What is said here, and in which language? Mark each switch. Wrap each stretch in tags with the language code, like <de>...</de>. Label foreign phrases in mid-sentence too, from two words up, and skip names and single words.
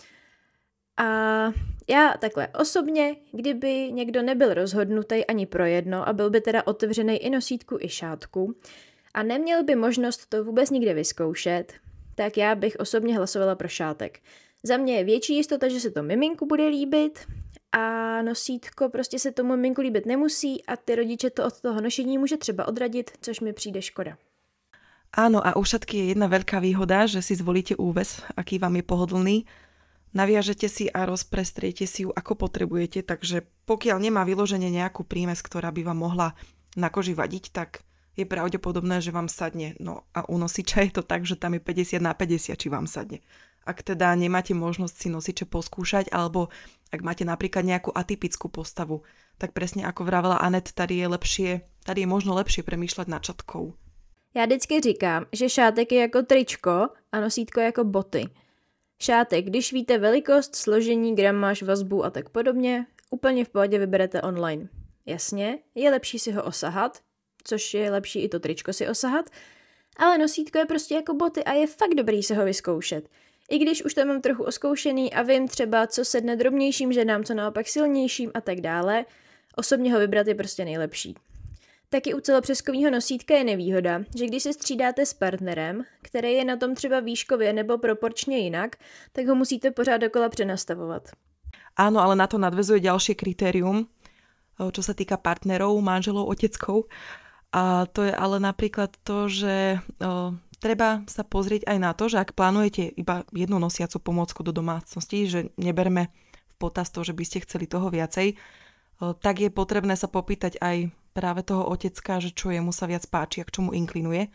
<cs>A já takhle osobně, kdyby někdo nebyl rozhodnutý ani pro jedno a byl by teda otevřený i nosítku, i šátku a neměl by možnost to vůbec nikde vyzkoušet, tak já bych osobně hlasovala pro šátek. Za mě je větší jistota, že se to miminku bude líbit a nosítko prostě se tomu miminku líbit nemusí a ty rodiče to od toho nošení může třeba odradit, což mi přijde škoda.</cs> <sk>Áno, a u šatky je jedna veľká výhoda, že si zvolíte úves, aký vám je pohodlný. Naviažete si a rozprestriete si ju ako potrebujete, takže pokiaľ nemá vyloženie nejakú prímes, ktorá by vám mohla na koži vadiť, tak je pravdepodobné, že vám sadne. No a u nosiča je to tak, že tam je 50/50, či vám sadne. Ak teda nemáte možnosť si nosiče poskúšať, alebo ak máte napríklad nejakú atypickú postavu, tak presne ako vravela Anet, tady je možno lepšie premýšľať nad šatkou.</sk> <cs>Já vždycky říkám, že šátek je jako tričko a nosítko je jako boty. Šátek, když víte velikost, složení, gramáž, vazbu a tak podobně, úplně v pohodě vyberete online. Jasně, je lepší si ho osahat, což je lepší i to tričko si osahat, ale nosítko je prostě jako boty a je fakt dobrý se ho vyzkoušet. I když už to mám trochu oskoušený a vím třeba, co sedne drobnějším ženám, co naopak silnějším a tak dále, osobně ho vybrat je prostě nejlepší. Taky u celopřeskového nosítka je nevýhoda, že když se střídáte s partnerem, který je na tom třeba výškově nebo proporčně jinak, tak ho musíte pořád dokola přenastavovat.</cs> <sk>Áno, ale na to nadväzuje ďalšie kritérium, čo sa týka partnerov, manželov, oteckov. A to je ale napríklad to, že treba sa pozrieť aj na to, že ak plánujete iba jednu nosiacu pomôcku do domácnosti, že neberme v potaz to, že by ste chceli toho viacej, tak je potrebné sa popýtať aj práve toho otecka, že čo jemu sa viac páči a k čomu inklinuje.</sk>